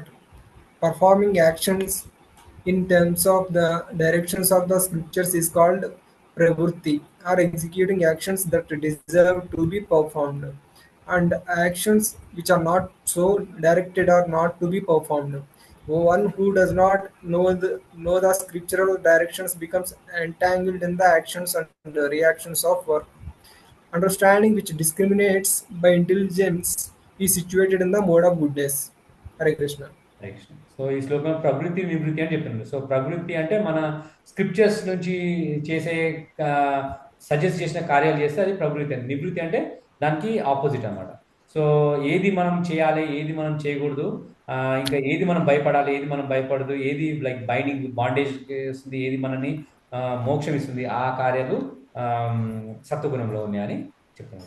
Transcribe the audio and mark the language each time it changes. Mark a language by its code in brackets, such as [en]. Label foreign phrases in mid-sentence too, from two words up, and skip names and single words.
[en] Performing actions in terms of the directions of the scriptures is called pravrutti, or executing actions that deserve to be performed, and actions which are not so directed are not to be performed. One who does not know the scriptural directions becomes entangled in the actions and the reactions of work. Understanding which discriminates by intelligence is situated in the mode of goodness. Hare Krishna. [te] హరే కృష్ణ. సో ఈ శ్లోకం ప్రవృత్తి నివృత్తి అని చెప్తున్నారు. సో ప్రవృత్తి అంటే మన స్క్రిప్చర్స్ నుంచి చేసే సజెస్ట్ చేసిన కార్యాలు చేస్తే అది ప్రవృత్తి అని. నివృత్తి అంటే దానికి ఆపోజిట్ అన్నమాట. సో ఏది మనం చేయాలి, ఏది మనం చేయకూడదు, ఇంకా ఏది మనం భయపడాలి, ఏది మనం భయపడదు, ఏది [en] like binding bondage [te] ఇస్తుంది, ఏది మనని మోక్షం ఇస్తుంది, ఆ కార్యాలు సత్వగుణంలో ఉన్నాయని చెప్తున్నాను.